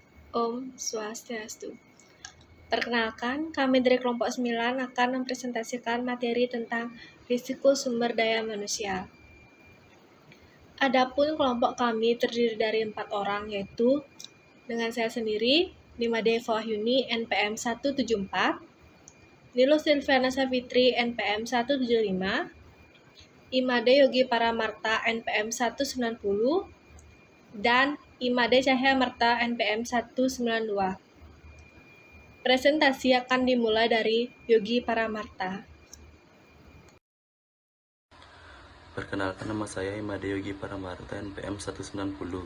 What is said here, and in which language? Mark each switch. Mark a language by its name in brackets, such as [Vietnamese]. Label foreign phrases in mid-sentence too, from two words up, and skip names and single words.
[Sanskrit] Om Swastiastu. [Indonesian] Perkenalkan, kami dari kelompok 9 akan mempresentasikan materi tentang risiko sumber daya manusia. Adapun kelompok kami terdiri dari 4 orang, yaitu dengan saya sendiri, Nimade Fawahyuni, NPM 174, Nilo Silviana Savitri, NPM 175, Imade Yogi Paramarta, NPM 190, dan Imade Cahya Marta, NPM 192. Presentasi akan dimulai dari Yogi Paramarta. Perkenalkan, nama saya Imade Yogi Paramarta, NPM 190.